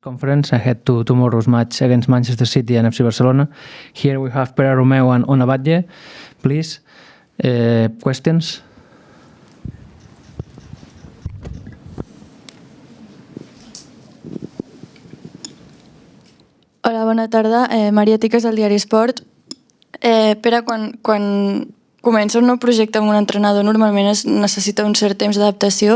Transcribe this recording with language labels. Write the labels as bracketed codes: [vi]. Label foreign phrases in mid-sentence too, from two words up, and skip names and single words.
[en] conference ahead to tomorrow's match against Manchester City and FC Barcelona. Here we have Pere Romeu and Ona Batlle. Please, questions? [ca] Hola, bona tarda. Maria Tiques, del diari Esport. Pere, quan comença un nou projecte amb un entrenador, normalment es necessita un cert temps d'adaptació.